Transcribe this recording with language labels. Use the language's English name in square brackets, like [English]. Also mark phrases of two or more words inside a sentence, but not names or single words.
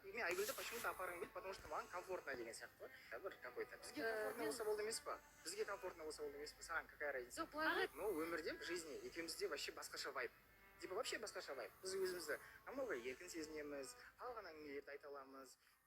[Kazakh] Мен Айгүлді почему-то апарғым келді, [Russian] потому что [Kazakh] маған комфортно деген сияқты ғой. Бір какой-то. Бізге комфортно болса болды емес па? Бізге комфортно болса болды емес па? Саған [Russian] какая разница? [Kazakh] Ну, өмірде, [Russian] в жизни [Kazakh] екеумізде вообще басқаша вайб. [Russian] Типа вообще [Kazakh] басқаша вайб. Біз өзімізді намного еркін сезінеміз, қалған әңгімелерді айта аламыз.